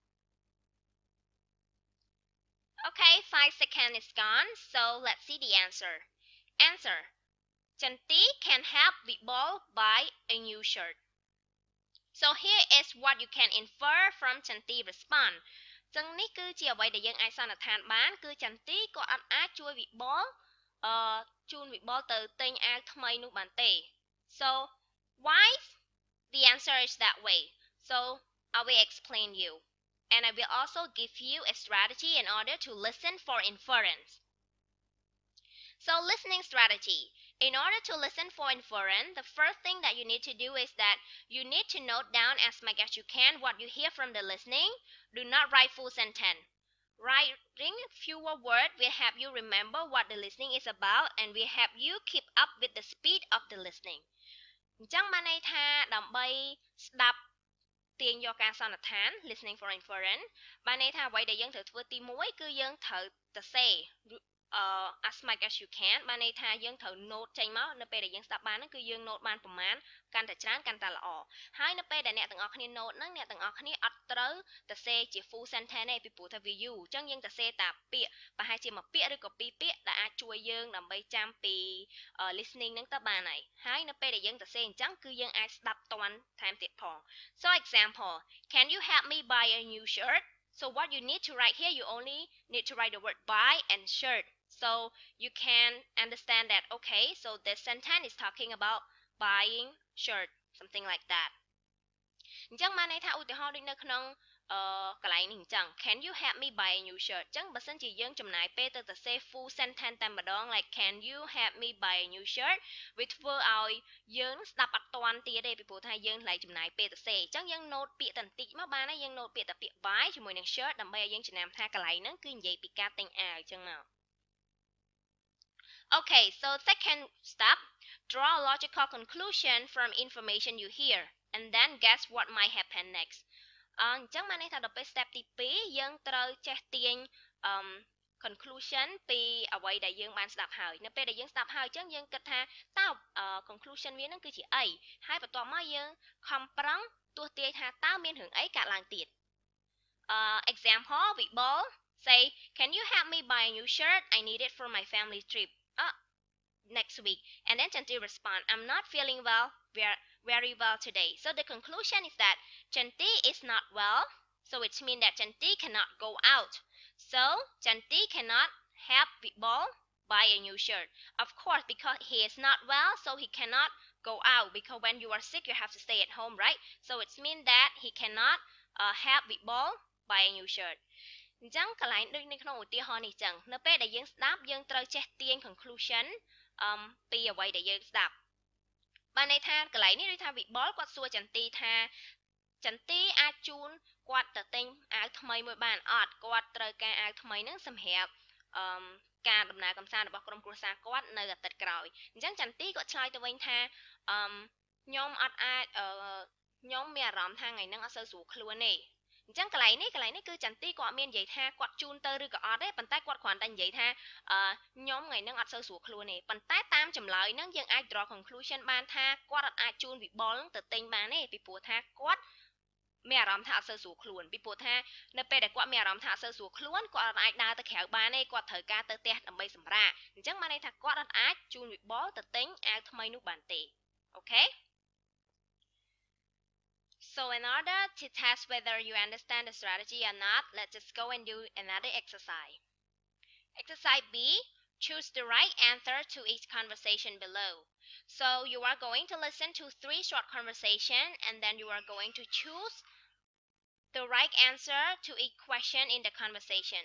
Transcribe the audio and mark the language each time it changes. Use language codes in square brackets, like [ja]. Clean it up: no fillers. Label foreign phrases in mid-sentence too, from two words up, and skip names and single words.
[en] Okay, 5 seconds is gone, so let's see the answer. Answer. Chanti can help Vikbol buy a new shirt. So here is what you can infer from Chanti response. [km] ចឹងនេះគឺជាអ្វីដែលយើងអាចសន្និដ្ឋានបានគឺចន្ទីក៏អត់អាចជួយវិបលជូនវិបលទៅទិញអាវថ្មីនោះបានទេ [en] So why the answer is that way? So I will explain you, and I will also give you a strategy in order to listen for inference. So listening strategy. In order to listen for inference, the first thing that you need to do is that you need to note down as much as you can what you hear from the listening. Do not write full sentence. Writing fewer words will help you remember what the listening is about and will help you keep up with the speed of the listening. [km] អញ្ចឹងបានន័យថាដើម្បីស្ដាប់ទាញយកការសន្និដ្ឋាន [en] listening for inference [km] បានន័យថាអ្វីដែលយើងត្រូវធ្វើទី1គឺយើងត្រូវសរសេរ [en] as much as you can [km] បានន័យថាយើងត្រូវ note ចេញមកនៅពេលដែលយើងស្ដាប់បានហ្នឹងគឺយើង note បានប្រមាណកាន់តែច្រើនកាន់តែល្អហើយនៅពេលដែលអ្នកទាំងអស់គ្នា note ហ្នឹងអ្នកទាំងអស់គ្នាអត់ត្រូវសរសេរជា [en] full sentence [km] ទេពីព្រោះថាវាយូរអញ្ចឹងយើងសរសេរតែពាក្យប្រហែលជាមួយពាក្យឬក៏ពីរពាក្យដែលអាចជួយយើងដើម្បីចាំពី listening ហ្នឹងទៅបានហើយនៅពេលដែលយើងសរសេរអញ្ចឹងគឺយើងអាចស្ដាប់តន់ថែមទៀតផង [en] So example, can you help me buy a new shirt? So what you need to write here, you only need to write the word buy and shirt. So you can understand that, okay, so this sentence is talking about buying shirt, something like that. [km] អញ្ចឹងបានន័យថាឧទាហរណ៍ដូចនៅក្នុងកន្លែងនេះអញ្ចឹង [en] Can you help me buy a new shirt [km] អញ្ចឹងបើសិនជាយើងចំណាយពេលទៅ សរសេរ [en] full sentence [km] តែម្ដង [en] like can you help me buy a new shirt [km] វាធ្វើឲ្យយើងស្ដាប់អត់ទាន់ទៀតទេពីព្រោះថាយើងថ្លៃចំណាយពេលសរសេរអញ្ចឹងយើង note ពាក្យតែបន្តិចមកបានហើយយើង note ពាក្យតែពាក្យ buy ជាមួយនឹង shirt ដើម្បីឲ្យយើងចំណាំថាកន្លែងហ្នឹងគឺនិយាយពីការទិញអាវអញ្ចឹងមក [en] Okay, so second step, draw a logical conclusion from information you hear and then guess what might happen next. [km] អញ្ចឹងបានន័យថាដល់ពេល step ទី2យើងត្រូវចេះទាញconclusion ពីអ្វីដែលយើងបានស្ដាប់ហើយនៅពេលដែលយើងស្ដាប់ហើយអញ្ចឹងយើងគិតថាតើ conclusion វានឹងគឺជាអីហើយបន្ទាប់មកយើងខំប្រឹងទស្សន៍ទាយថាតើមានរឿងអីកើតឡើងទៀត [en] example Vikbol say can you help me buy a new shirt I need it for my family trip next week and then Chanti respond I'm not feeling well very well today. So the conclusion is that Chanti is not well, so it means that Chanti cannot go out. So Chanti cannot have the ball buy a new shirt. Of course, because he is not well, so he cannot go out, because when you are sick you have to stay at home, right? So it means that he cannot have the ball buy a new shirt. [km] អញ្ចឹងកន្លែងដូចនៅក្នុងឧទាហរណ៍នេះអញ្ចឹងនៅពេលដែលយើងស្ដាប់យើងត្រូវចេះទាញ conclusion ពីអ្វីដែលយើងស្ដាប់បានន័យថាកន្លែងនេះដូចថាវិបុលគាត់សួរចន្ទីថាចន្ទីអាចជូនគាត់ទៅទិញអាវថ្មីមួយបានអត់គាត់ ត្រូវការអាវថ្មីហ្នឹងសម្រាប់ការដំណើរកម្សាន្តរបស់ក្រុមគ្រួសារគាត់នៅអាទិត្យក្រោយអញ្ចឹងចន្ទីគាត់ឆ្លើយទៅវិញថាខ្ញុំអត់អាចខ្ញុំមានអារម្មណ៍ថាថ្ងៃហ្នឹងអត់សូវស្រួលខ្លួនទេអញ្ចឹង កន្លែងនេះគឺចន្ទីគាត់មាននិយាយថាគាត់ជូនទៅឬក៏អត់ទេប៉ុន្តែគាត់គ្រាន់តែនិយាយថាខ្ញុំថ្ងៃហ្នឹងអត់សូវស្រួលខ្លួនទេប៉ុន្តែតាម ចម្លើយហ្នឹងយើងអាច [en] draw conclusion [km] បានថាគាត់អត់អាចជូនវិបុលទៅទិញបានទេពីព្រោះថាគាត់មានអារម្មណ៍ថាអត់សូវស្រួលខ្លួនពីព្រោះថានៅពេលដែលគាត់មានអារម្មណ៍ថាអត់សូវស្រួលខ្លួនគាត់អត់អាចដើរទៅក្រៅបានទេគាត់ត្រូវការទៅផ្ទះដើម្បីសម្រាកអញ្ចឹងបានន័យថាគាត់អត់អាចជូនវិបុលទៅទិញអាវថ្មីនោះបានទេអូខេ [en] So in order to test whether you understand the strategy or not, let's just go and do another exercise. Exercise B, choose the right answer to each conversation below. So you are going to listen to 3 short conversations and then you are going to choose the right answer to each question in the conversation.